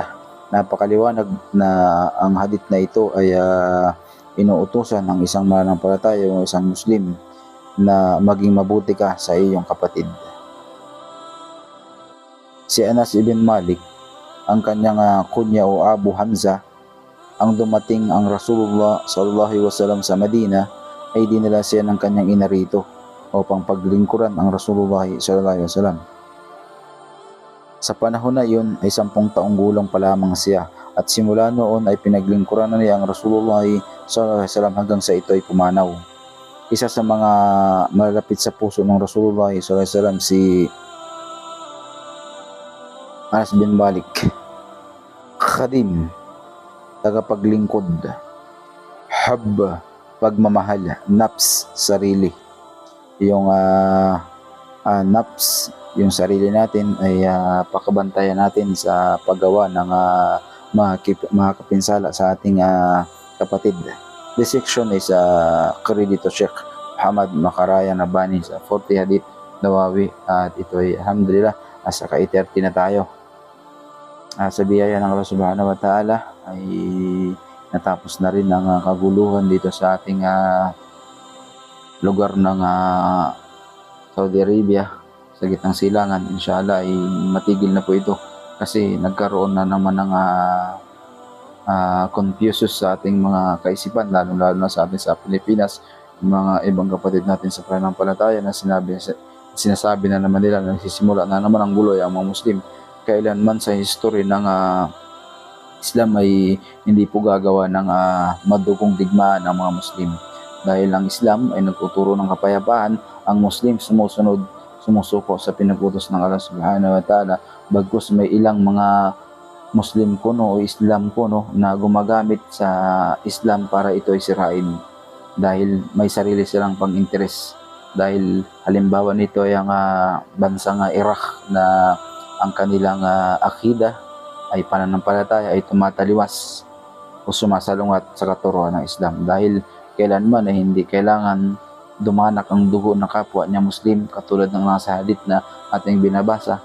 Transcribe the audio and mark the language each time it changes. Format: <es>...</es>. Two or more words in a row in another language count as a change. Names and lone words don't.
<tl>Napakaliwanag na ang hadith na ito ay inuutusan ng isang mananampalataya o isang Muslim na maging mabuti ka sa iyong kapatid. Si Anas ibn Malik, ang kanyang kunya o Abu Hamza, ang dumating ang Rasulullah</tl> <ar>صلى الله عليه وسلم</ar> <tl>sa Madina, ay dinala siya ng kanyang ina rito upang paglingkuran ang Rasulullah</tl> <ar>صلى الله عليه وسلم.</ar> <tl>Sa panahon na iyon ay 10 taong gulang pa lamang siya, at simula noon ay pinaglingkuran na niya ang Rasulullah</tl> <ar>صلى الله عليه وسلم</ar> <tl>hanggang sa ito ay pumanaw. Isa sa mga malapit sa puso ng Rasulullah</tl> <ar>صلى الله عليه وسلم</ar> <tl>si Anas bin Malik. Khadim, tagapaglingkod. Hub, pagmamahal. Nafs, sarili. Yung nafs, yung sarili natin ay pakabantayan natin sa paggawa ng mga kapinsala sa ating kapatid.</tl> <en>This section is credit to Sheikh Muhammad Makaraya Nabani sa 40 Hadith Nawawi,</en> <tl>at ito ay alhamdulillah sa ka-30 na tayo. Sa biyaya ng Allah</tl> <ar>سبحانه وتعالى</ar> <tl>ay natapos na rin ang kaguluhan dito sa ating lugar ng Saudi Arabia sa gitnang silangan. Inshallah ay matigil na po ito kasi nagkaroon na naman ng confusion sa ating mga kaisipan, lalo na sa atin sa Pilipinas. Mga ibang kapatid natin sa pananampalataya na sinasabi na naman nila na nagsisimula na naman ang gulo ang mga Muslim. Kailanman sa history ng Islam ay hindi po gagawa ng madugong digmaan ng mga Muslim. Dahil ang Islam ay nagtuturo ng kapayapaan, ang Muslim sumusuko sa pinagutos ng Allah</tl> <ar>سبحانه وتعالى,</ar> <tl>bagkus may ilang mga Muslim kuno o Islam kuno na gumagamit sa Islam para ito ay sirain dahil may sarili silang pang-interes. Dahil halimbawa nito ay ang bansang Iraq na ang kanilang akida ay pananampalataya ay tumataliwas o sumasalungat sa katuruan ng Islam, dahil kailanman ay hindi kailangan dumanak ang dugo ng kapwa niya Muslim katulad ng nasa hadith na ating binabasa.</tl>